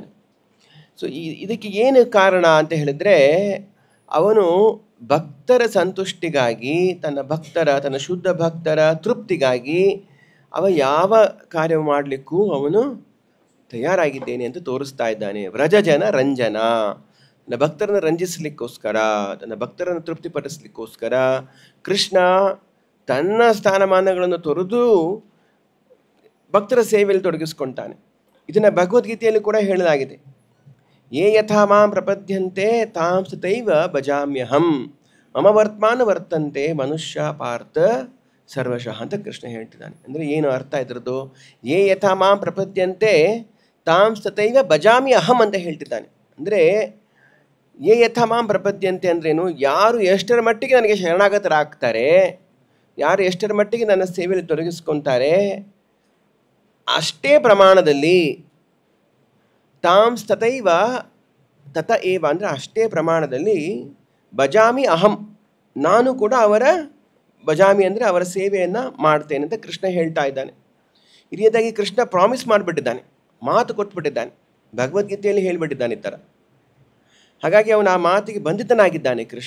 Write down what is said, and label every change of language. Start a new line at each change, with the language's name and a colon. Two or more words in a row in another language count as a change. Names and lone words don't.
Kannada: ಸೊ ಇದಕ್ಕೆ ಏನು ಕಾರಣ ಅಂತ ಹೇಳಿದ್ರೆ, ಅವನು ಭಕ್ತರ ಸಂತುಷ್ಟಿಗಾಗಿ, ತನ್ನ ಶುದ್ಧ ಭಕ್ತರ ತೃಪ್ತಿಗಾಗಿ ಅವ ಯಾವ ಕಾರ್ಯ ಮಾಡಲಿಕ್ಕೂ ಅವನು ತಯಾರಾಗಿದ್ದೇನೆ ಅಂತ ತೋರಿಸ್ತಾ ಇದ್ದಾನೆ.
Sanskrit: ವ್ರಜಜನ ರಂಜನ,
Kannada: ತನ್ನ ಭಕ್ತರನ್ನು ರಂಜಿಸಲಿಕ್ಕೋಸ್ಕರ, ತನ್ನ ಭಕ್ತರನ್ನು ತೃಪ್ತಿಪಡಿಸಲಿಕ್ಕೋಸ್ಕರ ಕೃಷ್ಣ ತನ್ನ ಸ್ಥಾನಮಾನಗಳನ್ನು ತೊರೆದು ಭಕ್ತರ ಸೇವೆಯಲ್ಲಿ ತೊಡಗಿಸ್ಕೊಳ್ತಾನೆ. ಇದನ್ನು ಭಗವದ್ಗೀತೆಯಲ್ಲಿ ಕೂಡ ಹೇಳಲಾಗಿದೆ.
Sanskrit: ಯೇ ಯಥಾ ಮಾಂ ಪ್ರಪದ್ಯಂತೆ ತಾಂ ತಥೈವ ಭಜಾಮ್ಯಹಂ ಮಮ ವರ್ತಮಾನ ವರ್ತಂತೆ ಮನುಷ್ಯ ಪಾರ್ಥ ಸರ್ವಶಃ
Kannada: ಅಂತ ಕೃಷ್ಣ ಹೇಳ್ತಿದ್ದಾನೆ. ಅಂದರೆ ಏನು ಅರ್ಥ ಇದ್ರದ್ದು?
Sanskrit: ಯೇ ಯಥಾ ಮಾಂ ಪ್ರಪದ್ಯಂತೆ ತಾಂ ತಥೈವ ಭಜಾಮಿ ಅಹಂ
Kannada: ಅಂತ ಹೇಳ್ತಿದ್ದಾನೆ. ಅಂದರೆ
Sanskrit: ಯೇ ಯಥಾ ಮಾಂ ಪ್ರಪದ್ಯಂತೆ
Kannada: ಅಂದ್ರೇನು? ಯಾರು ಎಷ್ಟರ ಮಟ್ಟಿಗೆ ನನಗೆ ಶರಣಾಗತರಾಗ್ತಾರೆ, ಯಾರು ಎಷ್ಟರ ಮಟ್ಟಿಗೆ ನನ್ನ ಸೇವೆಯಲ್ಲಿ ತೊಡಗಿಸ್ಕೊತಾರೆ, ಅಷ್ಟೇ ಪ್ರಮಾಣದಲ್ಲಿ
Sanskrit: ತಾಂ ತಥೈವ ತತ ಏವ
Kannada: ಅಂದರೆ ಅಷ್ಟೇ ಪ್ರಮಾಣದಲ್ಲಿ
Sanskrit: ಭಜಾಮಿ ಅಹಂ,
Kannada: ನಾನು ಕೂಡ ಅವರ ಭಜಾಮಿ ಅಂದರೆ ಅವರ ಸೇವೆಯನ್ನು ಮಾಡ್ತೇನೆ ಅಂತ ಕೃಷ್ಣ ಹೇಳ್ತಾ ಇದ್ದಾನೆ. ಈ ರೀತಿಯಾಗಿ ಕೃಷ್ಣ ಪ್ರಾಮಿಸ್ ಮಾಡಿಬಿಟ್ಟಿದ್ದಾನೆ, ಮಾತು ಕೊಟ್ಬಿಟ್ಟಿದ್ದಾನೆ, ಭಗವದ್ಗೀತೆಯಲ್ಲಿ ಹೇಳಿಬಿಟ್ಟಿದ್ದಾನೆ ಈ ಥರ. ಹಾಗಾಗಿ ಅವನು ಆ ಮಾತಿಗೆ ಬಂಧಿತನಾಗಿದ್ದಾನೆ ಕೃಷ್ಣ.